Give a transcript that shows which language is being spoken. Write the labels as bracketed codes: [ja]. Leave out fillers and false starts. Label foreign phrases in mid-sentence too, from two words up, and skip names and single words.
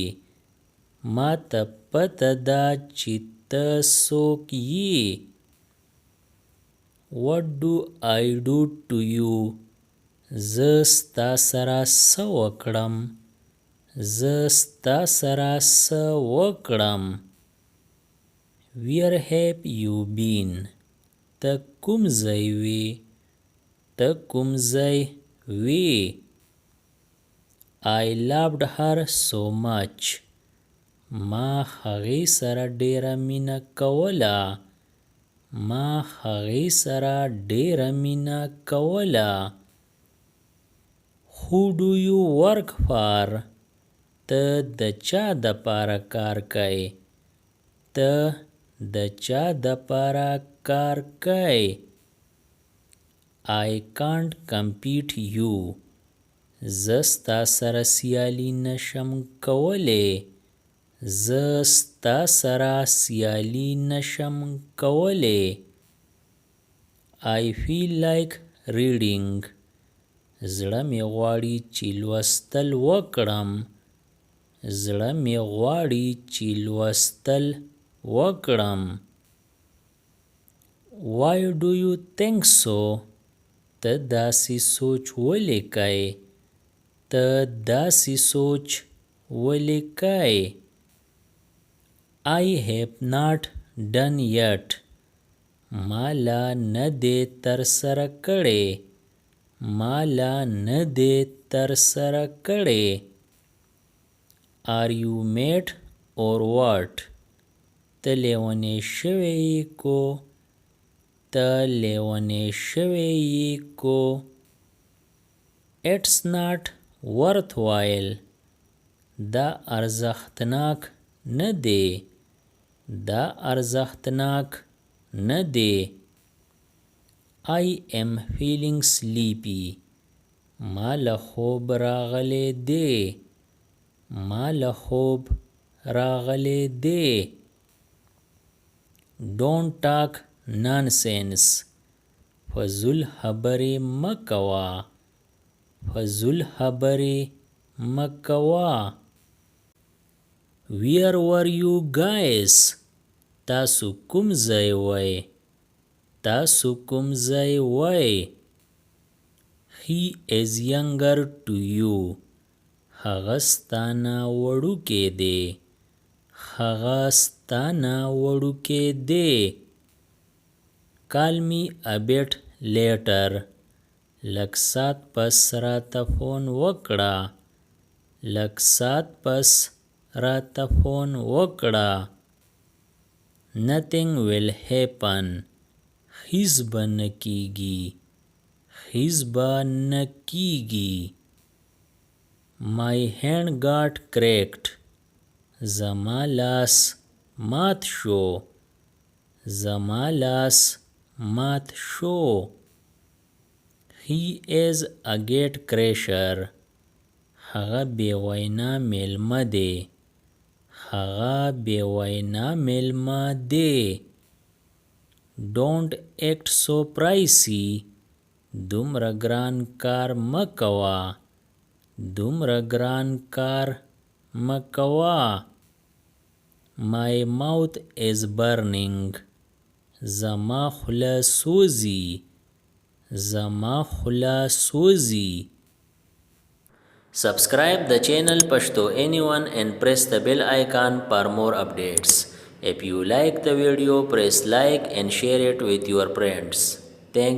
[ps] ما ته پته ده چې ته څوک یې. [en] What do I do to you? [ps] زه ستا سره څه وکړم؟ زه ستا سره څه وکړم؟ [en] Where have you been? [ps] ته کوم ځای وې؟ ته کوم ځای وې؟ [en] I loved her so much. [ps] ما هغې سره ډېره مینه کوله. ما هغې سره ډېره مینه کوله. [en] Who do you work for? [ps] ته د چا دپاره کار کوې؟ ته د چا دپاره کار کوې؟ [en] I can't compete you. [ps] زه ستا سره سیالي نشم کولی. زه ستا سره سیالي نشم کولی. [en] I feel like reading. [ps] زړه مې غواړي چې لوستل وکړم. زړه مې غواړي چې لوستل وکړم. [en] Why do you think so? [ps] ته داسې سوچ ولې کوې؟ ته داسې سوچ ولې کوې؟ [en] I have not done yet. [ps] ما لا نه دی ترسره کړی. ما لا نه دی ترسره کړی. [en] Are you mad or what? [ps] ته لیونی شوی یې کو؟ ته لیونی شوی یې کو؟ [en] It's not worthwhile. [ps] دا ارزښتناک نه دی. دا ارزښتناک نه دی. [en] I am feeling sleepy. [ps] ما له خوب راغلی دی. ما له خوب راغلی دی. [en] Don't talk nonsense. [ps] فضول خبرې مه کوه. فضول خبرې مه کوه. [en] Where were you guys? [ps] تاسو کوم ځای وئ؟ تاسو کوم ځای وئ؟ [en] He is younger to you. [ps] هغه ستا نه وړوکی دی. هغه ستا نه وړوکی دی. [en] Call me a bit later. [ps] لږ ساعت پس راته فون وکړه. لږ ساعت پس راته فون وکړه. [en] Nothing will happen. [ps] هیڅ به نه کیږي. هیڅ به نه کیږي. [en] My hand got cracked. [ps] زما لاس مات شو. زما لاس مات شو. [en] He is a gate crasher. [ps] هغه بې وینا میلمه دی. هغه بې وینا میلمه دی. [en] Don't act so pricey. [ps] دومره ګران کار مه کوه. دومره ګران کار مه کوه. [en] My mouth is burning. [ps] زما خوله سوځي. زما خوله سوځي. [en] Subscribe the channel Pashto Anyone and press the bell icon for more updates. If you like the video, press like and share it with your friends.